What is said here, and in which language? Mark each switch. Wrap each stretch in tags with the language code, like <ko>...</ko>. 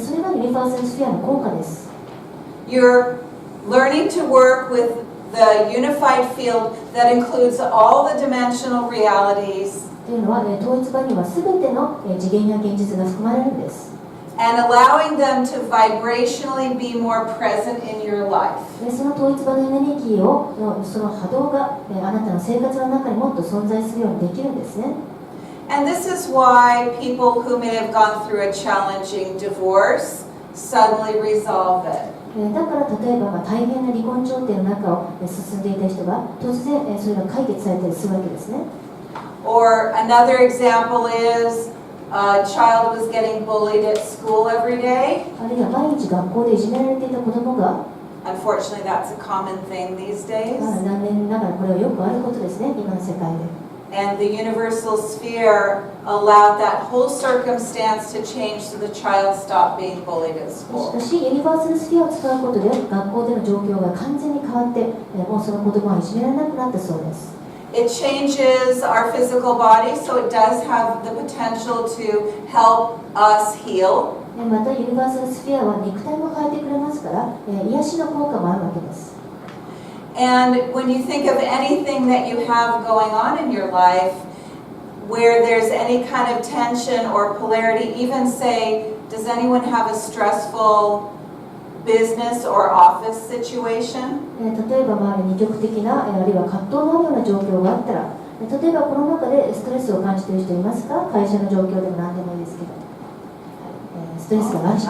<ja>それがユニバーサルスフィアの効果です。</ja> <en>You're learning to work with the unified field that includes all the dimensional realities.</en> <ja>というのは、統一場にはすべての次元や現実が含まれるんです。</ja> <en>And allowing them to vibrationally be more present in your life.</en> <ja>その統一場のエネルギーをその波動があなたの生活の中にもっと存在するようにできるんですね。</ja> <en>And this is why people who may have gone through a challenging divorce suddenly resolve it.</en> <ja>だから例えば大変な離婚調停の中を進んでいた人が突然それが解決されたりするわけですね。</ja> <en>Or another example is a child was getting bullied at school every day.</en> <ja>あるいは毎日学校でいじめられていた子供が</ja> <en>Unfortunately, that's a common thing these days.</en> <ja>残念ながらこれはよくあることですね、今の世界で。</ja> <en>And the universal sphere allowed that whole circumstance to change so the child stopped being bullied at</en> <ja>し</ja> <en>school.</en> <ja>かしユニバーサルスフィアを使うことで学校での状況が完全に変わってもうその子供はいじめられなくなったそうです。</ja> <en>It changes our physical body, so it does have the potential to help us heal.</en> <ja>またユニバーサルスフィアは肉体も変えてくれますから癒しの効果もあるわけです。</ja> <en>And when you think of anything that you have going on in your life, where there's any kind of tension or polarity, even say, does anyone have a stressful business or office situation?</en> <ja>例えば二極的なあるいは葛藤のあるような状況があったら例えばこの中でストレスを感じている人いますか？会社の状況でも何でもいいですけど、ストレスがない人</ja>